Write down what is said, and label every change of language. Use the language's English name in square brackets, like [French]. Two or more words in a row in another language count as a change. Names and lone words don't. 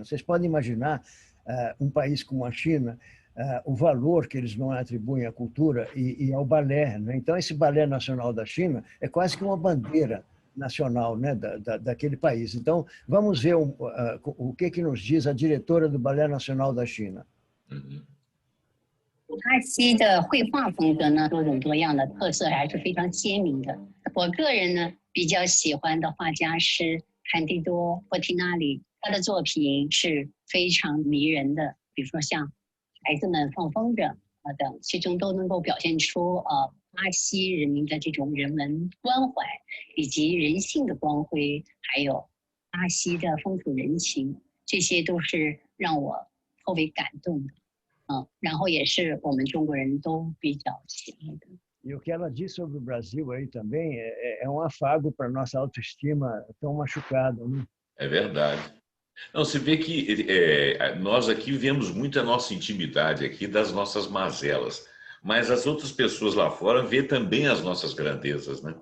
[Portuguese] Vocês podem imaginar um país como a China, o valor que eles não atribuem à cultura e ao balé, né? Então, esse Balé Nacional da China é quase que uma bandeira nacional, né, daquele país. Então, vamos ver o que nos diz a diretora do Balé Nacional da China. [Chinese] 阿西的绘画风格呢，多种多样的特色还是非常鲜明的。我个人呢比较喜欢的画家是坎蒂多·波提纳里，他的作品是非常迷人的，比如说像《孩子们放风筝》等，其中都能够表现出巴西人民的这种人文关怀以及人性的光辉，还有巴西的风土人情，这些都是让我特别感动的。然后也是我们中国人都比较喜爱的。 [Portuguese] E o que ela diz sobre o Brasil aí também é um afago para a nossa autoestima tão machucada, né? É verdade. Não, você vê que nós aqui vemos muito a nossa intimidade aqui das nossas mazelas, mas as outras pessoas lá fora vê também as nossas grandezas, né?